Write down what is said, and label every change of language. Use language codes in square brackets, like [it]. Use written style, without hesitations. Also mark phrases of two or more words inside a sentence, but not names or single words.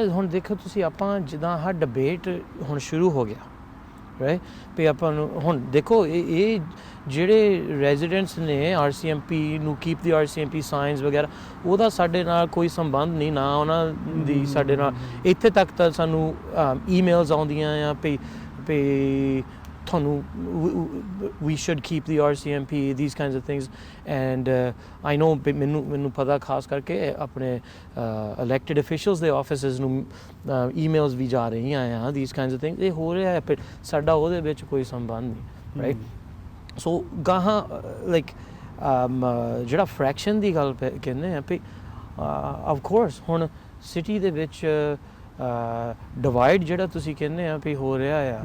[pa] ਹੁਣ ਦੇਖੋ ਤੁਸੀਂ, ਆਪਾਂ ਜਿੱਦਾਂ ਆਹ ਡਿਬੇਟ ਹੁਣ ਸ਼ੁਰੂ ਹੋ ਗਿਆ, ਰਾਈਟ, ਵੀ ਆਪਾਂ ਨੂੰ ਹੁਣ ਦੇਖੋ ਇਹ ਜਿਹੜੇ ਰੈਜ਼ੀਡੈਂਟਸ ਨੇ RCMP ਨੂੰ ਕੀਪ ਦੀ RCMP ਸਾਈਨਸ ਵਗੈਰਾ, ਉਹਦਾ ਸਾਡੇ ਨਾਲ ਕੋਈ ਸੰਬੰਧ ਨਹੀਂ, ਨਾ ਉਹਨਾਂ ਦੀ ਸਾਡੇ ਨਾਲ। ਇੱਥੇ ਤੱਕ ਤਾਂ ਸਾਨੂੰ ਈਮੇਲਸ ਆਉਂਦੀਆਂ ਆ ਵੀ ਤੁਹਾਨੂੰ [en] we should keep the RCMP, these kinds of things, and I know [pa] ਮੈਨੂੰ ਪਤਾ ਖਾਸ ਕਰਕੇ ਆਪਣੇ [en] elected officials [pa] ਦੇ offices ਨੂੰ emails ਵੀ ਜਾ ਰਹੀਆਂ ਆ, [en] these kinds of things, [pa] ਇਹ ਹੋ ਰਿਹਾ ਹੈ, ਪਰ ਸਾਡਾ ਉਹਦੇ ਵਿੱਚ ਕੋਈ ਸੰਬੰਧ ਨਹੀਂ, ਰਾਈਟ। ਸੋ ਗਾਹਾਂ ਲਾਈਕ ਜਿਹੜਾ ਫ੍ਰੈਕਸ਼ਨ ਦੀ ਗੱਲ ਕਹਿੰਦੇ ਆ ਵੀ [en] of course [pa] ਹੁਣ ਸਿਟੀ ਦੇ ਵਿੱਚ ਡਿਵਾਈਡ ਜਿਹੜਾ ਤੁਸੀਂ ਕਹਿੰਦੇ ਆ ਵੀ ਹੋ ਰਿਹਾ ਆ,